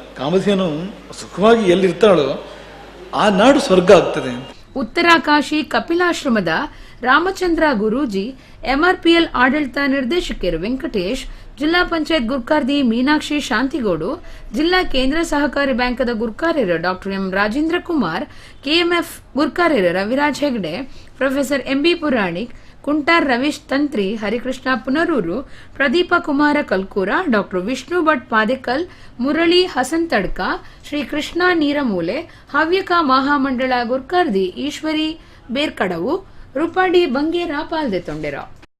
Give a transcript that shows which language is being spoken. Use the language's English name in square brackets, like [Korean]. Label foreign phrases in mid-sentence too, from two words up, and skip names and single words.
[Kannada] ಕಾಮಧೇನು ಸುಖವಾಗಿ ಎಲ್ಲಿರ್ತಾಳೋ ಆ ನಾಡು ಸ್ವರ್ಗ ಆಗ್ತದೆ ಅಂತ. [Tulu] ಉತ್ತರಾಕಾಶಿ ಕಪಿಲಾಶ್ರಮದ ರಾಮಚಂದ್ರ ಗುರೂಜಿ, ಎಂಆರ್ಪಿಎಲ್ ಆಡಳಿತ ನಿರ್ದೇಶಕರು ವೆಂಕಟೇಶ್, ಜಿಲ್ಲಾ ಪಂಚಾಯತ್ ಗುರ್ಕಾರ್ದಿ ಮೀನಾಕ್ಷಿ ಶಾಂತಿಗೌಡು, ಜಿಲ್ಲಾ ಕೇಂದ್ರ ಸಹಕಾರಿ ಬ್ಯಾಂಕದ ಗುರ್ಕಾರ್ಯರು ಡಾಕ್ಟರ್ ಎಂ ರಾಜೇಂದ್ರ ಕುಮಾರ್, ಕೆಎಂಎಫ್ ಗುರ್ಕಾರ್ಯರು ರವಿರಾಜ್ ಹೆಗ್ಡೆ, ಪ್ರೊಫೆಸರ್ ಎಂಬಿ ಪುರಾಣಿಕ್, ಕುಂಟಾರ್ ರವೀಶ್ ತಂತ್ರಿ, ಹರಿಕೃಷ್ಣ ಪುನರೂರು, ಪ್ರದೀಪ ಕುಮಾರ ಕಲ್ಕೂರ, ಡಾಕ್ಟರ್ ವಿಷ್ಣು ಭಟ್ ಪಾದೇಕಲ್, ಮುರಳಿ ಹಸನ್ ತಡ್ಕ, ಶ್ರೀ ಕೃಷ್ಣ ನೀರಮೂಲೆ, ಹವ್ಯಕ ಮಹಾಮಂಡಳ ಗುರ್ಕಾರ್ದಿ ಈಶ್ವರಿ ಬೇರ್ಕಡವು, ರೂಪಾಡಿ ಬಂಗೇರ ಪಾಲ್ದೆ ತೊಂಡೆರ.